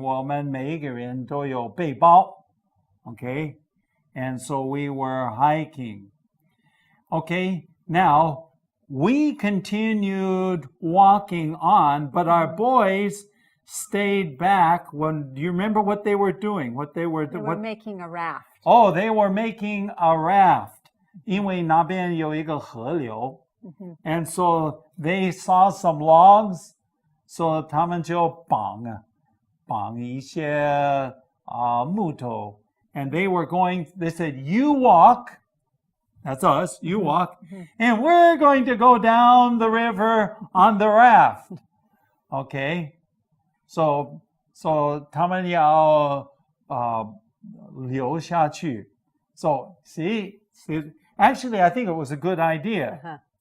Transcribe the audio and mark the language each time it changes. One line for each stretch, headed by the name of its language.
Chinese: 我们每一个人都有背包.
English: Okay, and so we were hiking. Okay, now we continued walking on, but our boys stayed back. Do you remember what they were doing? They were making a raft. Oh, they were making a raft.
Chinese: 因为那边有一个河流.
English: And so they saw some logs.
Chinese: So 他们就绑一些木头.
English: And they said, you walk. That's us. You walk. And we're going to go down the river on the raft.
Chinese: Okay. So 他们要流下去.
English: So see, actually, I think it was a good idea.